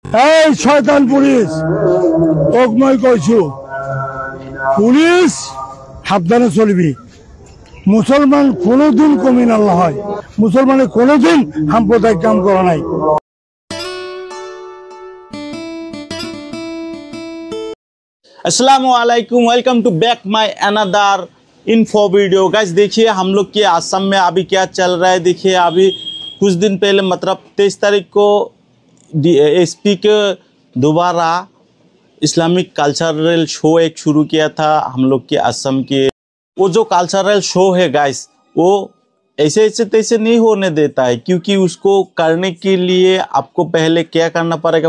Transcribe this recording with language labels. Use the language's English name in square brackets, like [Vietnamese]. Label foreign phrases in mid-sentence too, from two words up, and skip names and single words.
[Assamese] এই শয়তান পুলিশ, তোক মই কইছো পুলিশ সাবধানে চলবি। মুসলমান কোনোদিন কমিন আল্লাহ হয়, মুসলমানে কোনোদিন সাম্প্রদায়িক কাম করা নাই। [Arabic] السلام عليكم, [English] welcome to back my another info video. [Hindi] गाइस देखिए हम लोग के असम में अभी क्या चल रहा है। देखिए अभी कुछ दिन पहले मतलब 23 तारीख को एसपी के दोबारा [English] Islamic cultural show [Hindi] एक शुरू किया था हम लोग के असम के। वो जो [English] cultural show [Hindi] है गाइस, वो ऐसे ऐसे तैसे नहीं होने देता है, क्योंकि उसको करने के लिए आपको पहले क्या करना पड़ेगा।